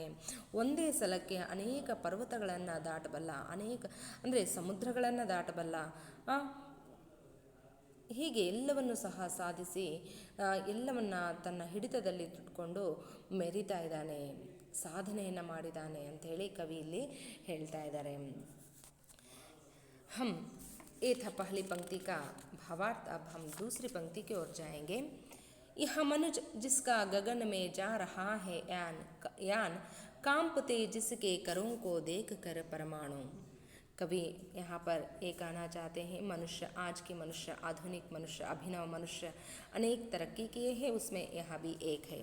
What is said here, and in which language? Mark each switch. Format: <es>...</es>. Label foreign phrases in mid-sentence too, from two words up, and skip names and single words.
<kn>ಒಂದೇ ಸಲಕ್ಕೆ ಅನೇಕ ಪರ್ವತಗಳನ್ನು ದಾಟಬಲ್ಲ, ಅಂದರೆ ಸಮುದ್ರಗಳನ್ನು ದಾಟಬಲ್ಲ. ಹೀಗೆ ಎಲ್ಲವನ್ನು ಸಹ ಸಾಧಿಸಿ ಎಲ್ಲವನ್ನ ತನ್ನ ಹಿಡಿತದಲ್ಲಿ ಇಟ್ಟುಕೊಂಡು ಮೆರಿತಾ ಇದ್ದಾನೆ, ಸಾಧನೆಯನ್ನು ಮಾಡಿದ್ದಾನೆ ಅಂಥೇಳಿ ಕವಿ ಇಲ್ಲಿ ಹೇಳ್ತಾ ಇದ್ದಾರೆ.</kn> <hi>ये था पहली पंक्ति का भावार्थ. अब हम दूसरी पंक्ति की ओर जाएंगे. यह मनुज जिसका गगन में जा रहा है यान, कांपते जिसके करों को देख कर परमाणु. कवि यहाँ पर ये कहना चाहते हैं, आज के मनुष्य, आधुनिक मनुष्य, अभिनव मनुष्य अनेक तरक्की किए हैं, उसमें यहाँ भी एक है.</hi>